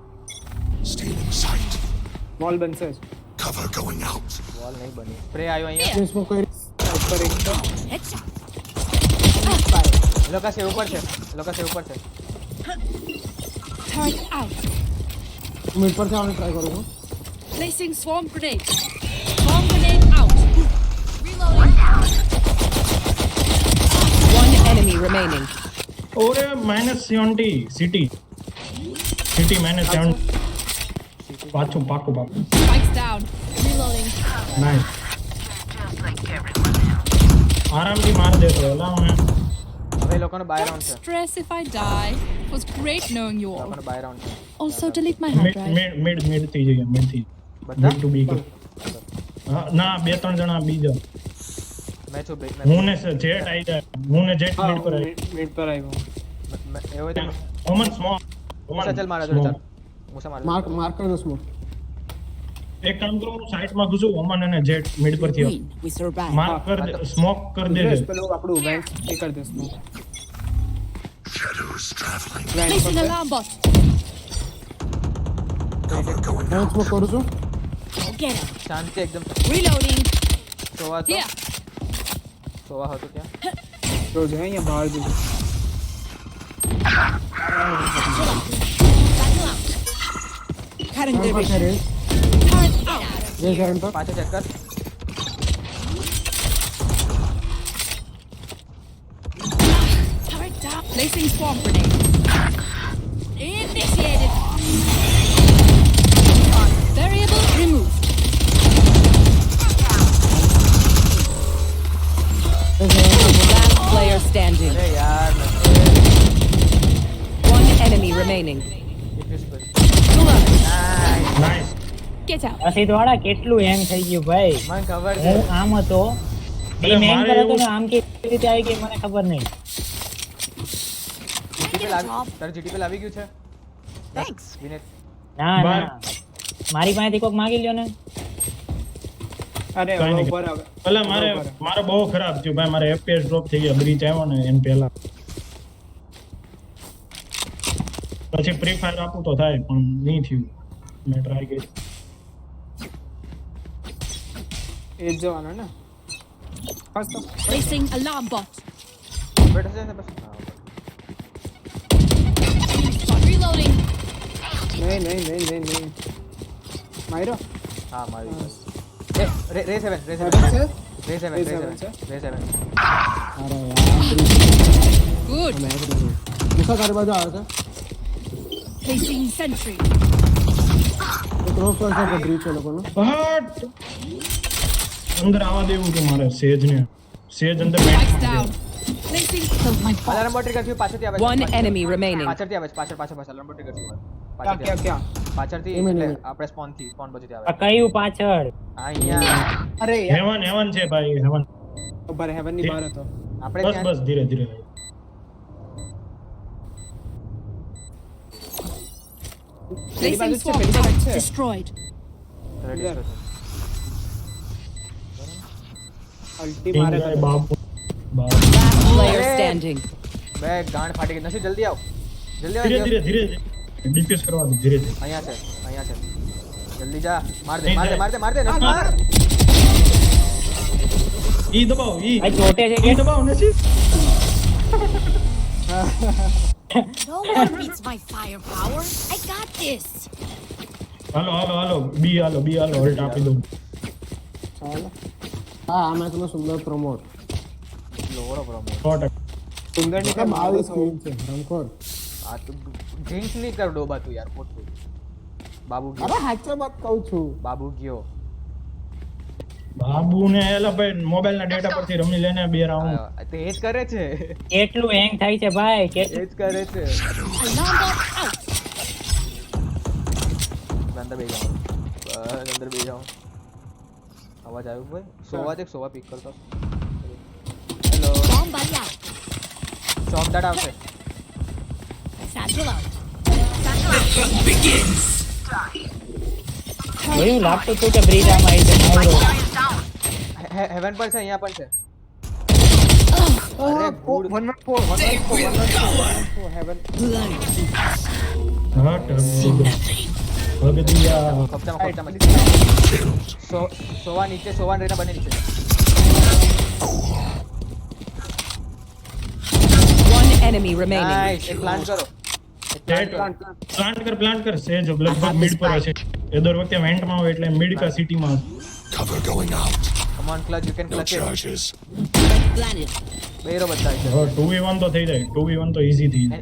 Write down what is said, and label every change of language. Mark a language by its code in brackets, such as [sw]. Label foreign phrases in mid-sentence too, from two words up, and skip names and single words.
[gu] વોલ બનશે જ વોલ નહીં બની સ્પ્રે આવ્યો અહીંયા સ્મોક કરી ઉપર એક તો [en] Headshot. [gu] એ લોકો છે ઉપર છે [en] Turret out. [gu] મિડ પરથી આવવાનું ટ્રાય કરું છું [en] Placing swarm grenade. Swarm grenade out. Reloading. One enemy remaining. [gu] ઓરે -70 સિટી -70 પાછું પાકું [en] Spikes down. Reloading. [gu] નાઈસ આરામથી [hi] मार देतो [gu] એલા મને હવે એ લોકોનો બાય રાઉન્ડ છે [en] Stress if I die. It was great knowing you all. [gu] લોકોનો બાય રાઉન્ડ છે [en] Also, delete my hard drive. [gu] મિડ થઈ જઈએ મિડ થી બધા મિડ ટુ બી ના 2-3 જણા બીજા મેચ ઉભી હું ને જેટ આવી જાય હું ને જેટ મિડ પર આવી મિડ પર આવ્યો એવો તો ઓમન સ્મોક મુસા ચલ મારા જોડે ચાલ મુસા મારા માર્ક કરી દો સ્મોક એક કામ કરું હું સાઈડમાં ઘુસું ઓમન અને જેટ મિડ પરથી [en] Win, we survive. [gu] માર્ક [hi] कर दे [gu] સ્મોક કર દેજે પેલું આપણું વેન્ટ એ કરી દેસ તું [en] Placing alarm bot. [gu] હું સ્મોક કરું છું [en] Go get him. [gu] શાંતિ એકદમ. [en] Reloading. [gu] સોવા તો [en] Here. [gu] સોવા હતો ત્યાં. જો જો અહીંયા બહાર દીધું. [en] Cutting their [gu] પાછા [en] vision. [gu] રેસ [en] Turret out. [gu] રેસ હેવન પર પાછો ચેક કર. [en] Turret down. Placing swarm grenade. Initiated. Variable removed. Last player standing. [gu] અરે યાર [en] One enemy remaining. [gu] ડિફ્યુઝ કરી. નાઈસ. [en] Get out. [gu] પછી તો વાળા કેટલું હેંગ થઈ ગયું ભાઈ. મને ખબર છે. હું આમ હતો અરે હેંગ મારે કરે તો એવું- ને આમ કેવી રીતે આવી ગઈ મને ખબર નહીં. જીટીપી લાવી તારે જીટીપી લાવી ગયું છે [en] Thanks. [gu] વિનેત. ના બાર. ના મારી પાસેથી કોક માગી લ્યો ને. અરે કાંઈ નહીં. ઉપર આવે. એટલે મારે બહુ ખરાબ થયું ભાઈ, મારે FPS ડ્રોપ થઈ ગયા, બ્રીચ આવ્યો ને એન પહેલા. પછી ફ્રી ફાયર આપું તો થાય પણ નહીં થયું. મેં ટ્રાય કરી. એ જ જવાનો ને. બસ તો. [en] Placing alarm bot. [gu] બેઠો છે ને પછી હા, [en] Reloading. [gu] નહીં. માર્યો. હા મારી એ રે 7 રે 7 બરાબર છે? રે 7 રે 7 છે? રે 7 અરે યાર [en] Good. [gu] નિશા તારી બાજુ આવે છે [en] Placing sentry. [gu] ક્રોસ કરશે કે બ્રીચ એ લોકોનો હટ! અંદર આવવા દેવું હતું મારે સેજને. સેજ અંદર [en] Spikes down. Placing. Kill my bot. [gu] અલાર્મ બોટ ટ્રિગર થયું પાછળથી આવે છે. [en] One enemy remaining. [gu] પાછળથી આવે છે પાછળ અલાર્મ બોટ ટ્રિગર થયું ક્યાં? પાછળથી એમ એટલે નહીં. આપણે સ્પોન બાજુથી આવે આ કયું પાછળ? અહીંયા અરે યાર. હેવન છે ભાઈ, હેવન. ઉપર હેવન ની બહાર હતો. આપણે બસ ત્યાં બસ ધીરે ધીરે. પેલી બાજુ [en] Placing [gu] છે, [en] swarm [gu] પેલી બાજુ [en] turret [gu] છે. [en] destroyed. [gu] ready છે. અલ્ટી મારે ભાઈ, તો. બાપુ. બાપુ. [en] Last player Hey. standing. [gu] બે ગાંઠ ફાટી ગઈ નથી. જલ્દી આવ ધીરે જલ્દી ધીરે ધીરે ડિફ્યુઝ કરવા દો, ધીરે ધીરે. અહીંયા છે જલ્દી જા. [hi] मार दे [gu] નહીં [hi] मार दे [gu] જાય. [hi] मार दे मार दे [gu] નથી માર. ઈ દબાવો, ઈ ભાઈ ચોટે છે કે દબાવો નથી. [en] No one beats my firepower. I got this. [gu] હાલો બી હાલો હોલ્ટ આપી દઉં. ચાલો હા આ મેચનો સુંદર પ્રમોટ લોરો પ્રોમો 100%. સુંદર ની આ 22 સ્ક્રીન છે રમખોર આ તો ડ્રિંક્સ નહીં કર ડોબા તું યાર ખોટું. બાબુ અરે ગયો હાચે વાત કહું છું બાબુ ગયો બાબુને એલા ભાઈ મોબાઈલ ના ડેટા પરથી રમી લેને 2 રાઉન્ડ. આયો. તે એ જ કરે છે કેટલું હેંગ થાય છે ભાઈ. એ જ કરે છે. [en] Alarm bot out. [gu] અંદર બે જાઉં બસ અંદર બે જાઉં. અવાજ આવ્યો ભાઈ. સોવા પિક કરતો. હેલો [en] Bomb buddy out. [gu] ચોક દાટ આવશે. [en] Satchel out. [gu] એવું લાગતું હતું કે બ્રિજ આમાં આવી જશે. આવડો. હેવન પર છે અહીંયા પણ છે. અરે ગુડ 114 હેવન. ભગદિયા. કપચામાં સોવા નીચે સોવા રેના બને નીચે. [en] One enemy remaining. [gu] નાઈસ. એક પ્લાન્ટ કરો. પ્લાન્ટ કર સેજ લગભગ મિડ પર હશે. એ દર વખતે વેન્ટમાં હોય એટલે મિડ કા સિટીમાં. [en] come on clutch you can clutch it. Planet. [gu] બેરો બધા છે. 2v1 તો થઈ જાય, 2v1 તો ઈઝી થઈ જાય.